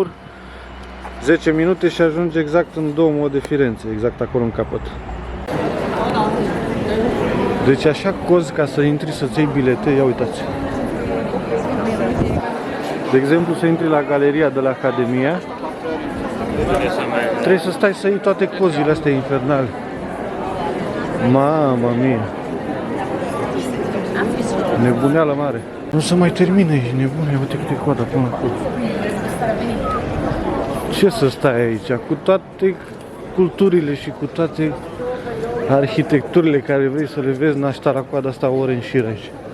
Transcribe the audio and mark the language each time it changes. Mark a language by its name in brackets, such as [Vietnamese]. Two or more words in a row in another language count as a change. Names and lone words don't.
[Romanian] 10 minute și ajunge exact în Duomo de Firenze, exact acolo în capăt. Deci așa cozi ca să intri să-ți iei bilete, ia uitați. De exemplu, să intri la galeria de la Academia, trebuie să stai să iei toate cozile astea infernale. [Italian] Mamma mia! [Romanian] Nebuneală mare. Nu se mai termină, e nebune, uite câte coada până acolo. Ce să stai aici? Cu toate culturile și cu toate arhitecturile care vrei să le vezi, n-aș sta la coada asta ore în șir aici.